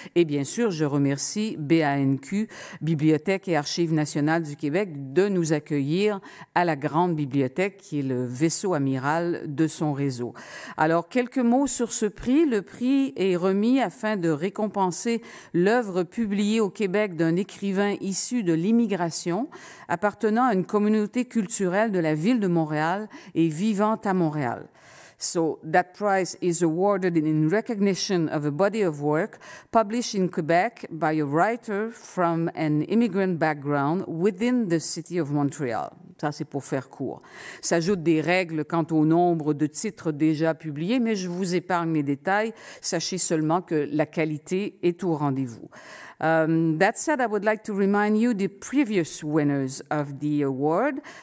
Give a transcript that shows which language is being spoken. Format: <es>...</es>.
<fr>Et bien sûr, je remercie BANQ, Bibliothèque et Archives nationales du Québec, de nous accueillir à la Grande Bibliothèque, qui est le vaisseau amiral de son réseau. Alors, quelques mots sur ce prix. Le prix est remis afin de récompenser l'œuvre publiée au Québec d'un écrivain issu de l'immigration, appartenant à une communauté culturelle de la ville de Montréal et vivant à Montréal.</fr> <en>So that prize is awarded in recognition of a body of work published in Quebec by a writer from an immigrant background within the city of Montreal.</en> <fr>Ça, c'est pour faire court. S'ajoutent des règles quant au nombre de titres déjà publiés, mais je vous épargne les détails. Sachez seulement que la qualité est au rendez-vous.</fr> <en>That said, I would like to remind you the previous winners of the award.</en>